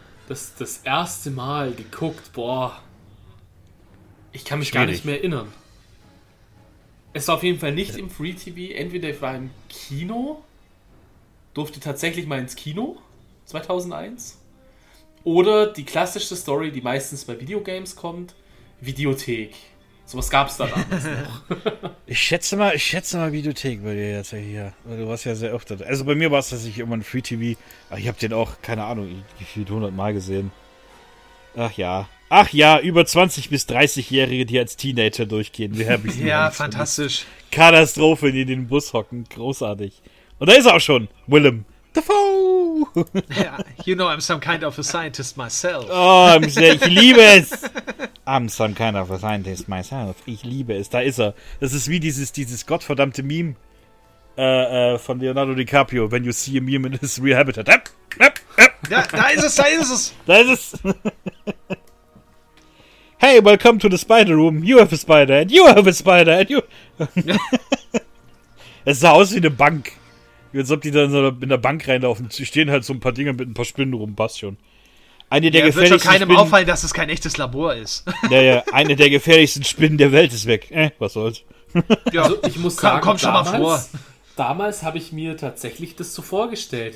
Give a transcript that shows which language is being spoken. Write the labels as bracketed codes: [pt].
[de] Das erste Mal geguckt, boah. Ich kann mich gar nicht mehr erinnern. Es war auf jeden Fall nicht im Free TV. Entweder ich war im Kino, durfte tatsächlich mal ins Kino 2001. Oder die klassische Story, die meistens bei Videogames kommt: Videothek. So was gab es da damals noch. Ich schätze mal Videothek bei dir jetzt hier. Du warst ja sehr oft da. Also bei mir war es, dass ich immer ein Free TV. Ich habe den auch, keine Ahnung, gefühlt 100 Mal gesehen. Ach ja, über 20- bis 30-Jährige, die als Teenager durchgehen. Wir haben ja, Angst, fantastisch. Katastrophe, die in den Bus hocken. Großartig. Und da ist er auch schon, Willem Dafoe. [en] Yeah, you know I'm some kind of a scientist myself. [de] Ich liebe es. [en] I'm some kind of a scientist myself. [de] Ich liebe es. Da ist er. Das ist wie dieses gottverdammte Meme von Leonardo DiCaprio. [en] When you see a meme in his real habitat. [de] Da ist es. [en] Hey, welcome to the spider room. You have a spider and you have a spider and you... [de] Es sah aus wie eine Bank. Als ob die dann in der Bank reinlaufen. Sie stehen halt so ein paar Dinger mit ein paar Spinnen rum. Passt schon. Wird schon keinem auffallen, dass es kein echtes Labor ist. Naja, eine der gefährlichsten Spinnen der Welt ist weg. Was soll's? Ja, also ich muss sagen, komm schon mal vor. Damals habe ich mir tatsächlich das so vorgestellt.